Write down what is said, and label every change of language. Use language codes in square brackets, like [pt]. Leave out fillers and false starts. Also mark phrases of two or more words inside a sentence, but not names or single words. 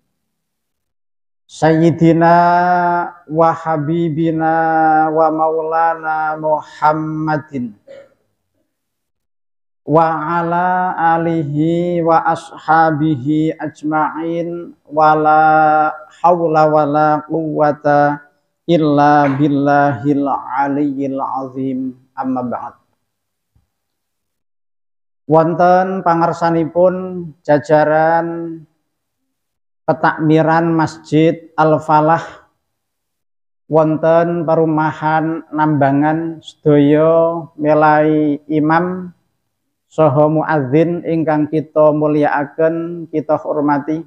[ar] سيدنا وحبيبنا ومولانا محمد وعلى آله وأصحابه أجمعين ولا حول ولا قوة إلا بالله العلي العظيم. أما بعد. [jv] Wonten pangersanipun jajaran petakmiran Masjid Al-Falah wonten perumahan Nambangan sedaya milai imam saha muadzin ingkang kita mulyakaken, kita hormati.